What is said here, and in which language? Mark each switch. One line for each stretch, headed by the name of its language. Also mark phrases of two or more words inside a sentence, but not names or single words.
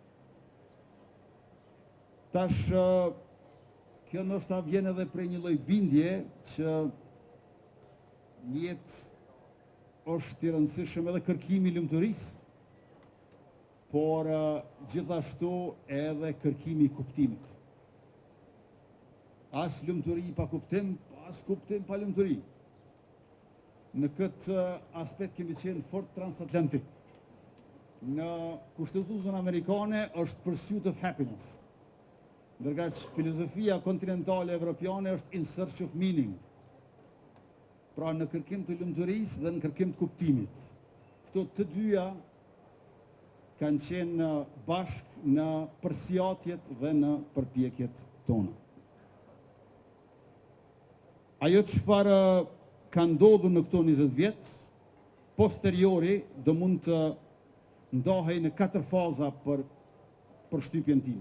Albanian: Tash, kjo ndoshta vjen edhe prej një lloj bindje që në jetë është i rëndësishëm edhe kërkimi i lumturisë, por gjithashtu edhe kërkimi i kuptimit. As lumturi pa kuptim, as kuptim pa lumturi. Në këtë aspekt kemi qenë fort transatlantik. Në Kushtetutën amerikane është
English: pursuit of happiness,
Albanian: ndërka që filozofia kontinentale evropiane është
English: in search of meaning.
Albanian: Pra në kërkim të lumturisë dhe në kërkim të kuptimit. Këto të dyja kanë qenë bashkë në përsjatjet dhe në përpjekjet tona. Ajo çfarë ka ndodhur në këto 20 vjet, posteriori do mund të ndahej në 4 faza për shtypjen time.